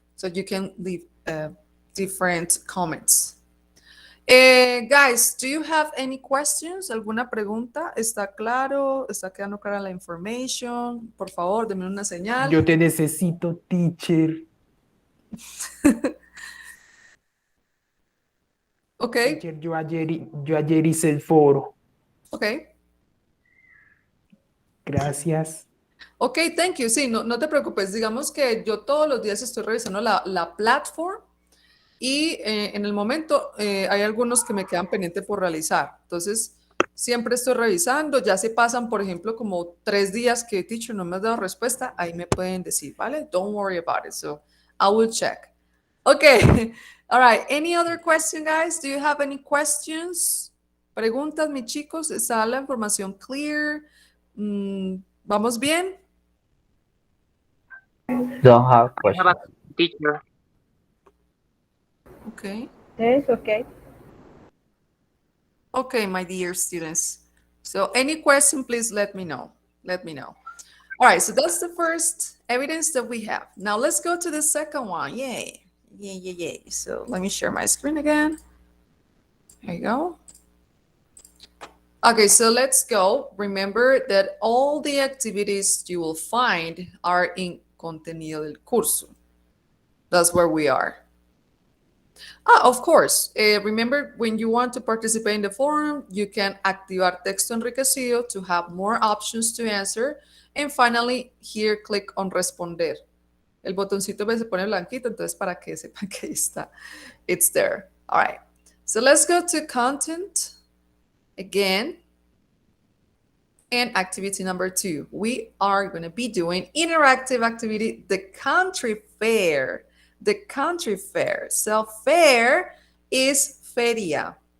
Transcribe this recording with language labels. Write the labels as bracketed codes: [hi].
[en] So you can leave different comments. Guys, do you have any questions? [es] ¿Alguna pregunta? ¿Está claro? ¿Está quedando clara la information? Por favor, denme una señal. Yo te necesito, teacher. [en] Ok, [es] Teacher, yo ayer hice el foro. [en] ok. [es] Gracias. [en] Ok, thank you. [es] Sí, no te preocupes. Digamos que yo todos los días estoy revisando la platform y en el momento hay algunos que me quedan pendientes por realizar. Entonces, siempre estoy revisando. Ya se pasan, por ejemplo, como 3 días que teacher no me has dado respuesta, ahí me pueden decir, ¿vale? [en] Don't worry about it. So, I will check. Okay. All right. Any other question, guys? Do you have any questions? [es] Preguntas, mis chicos, ¿está la información clear? ¿Vamos bien? [en] Don't have I have a questions. teacher. Okay. Yes, okay. Okay, my dear students. So any question, please let me know. Let me know. All right, so that's the first evidence that we have. Now let's go to the second one. Yay. Yay, yay, yay. So let me share my screen again. There you go. Okay, so let's go. Remember that all the activities you will find are in [es] contenido del curso. [en] That's where we are. Of course. Remember, when you want to participate in the forum, you can [es] activar texto enriquecido [en] to have more options to answer. And finally, here, click on responder. [es] El botoncito se pone blanquito, entonces para que sepan que ahí está. [en] It's there. All right. So let's go to content again. And activity number 2. We are going to be doing interactive activity, the country fair. The country fair. So fair is feria.